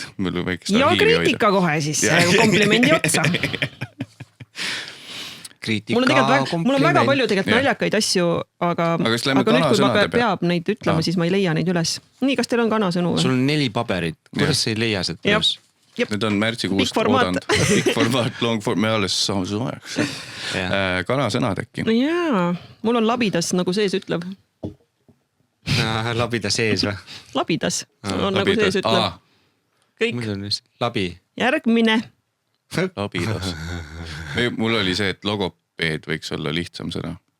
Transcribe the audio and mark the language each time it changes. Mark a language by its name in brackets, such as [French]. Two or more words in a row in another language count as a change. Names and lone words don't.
[Estonian] Ja kriitika kohe siis, komplimendi otsa. Mul on väga palju tegelikult naljakaid asju, aga nüüd kui ma peab neid ütlema, siis ma ei leia neid üles. Nii, kas teil on kanasõnu? Sul on 4 paberit, kuidas sa ei leia seda üles? Need on märtsikuust oodanud. [English] Big format, long format, [Estonian] me alles saame soojaks. Kanasõnad äkki. Jaa, mul on labidas nagu sees ütlev. Labida sees või? Labidas on nagu sees ütlev. Kõik. Labi. Järgmine. Labidas. Mul oli see, et logopeed võiks olla lihtsam sõna.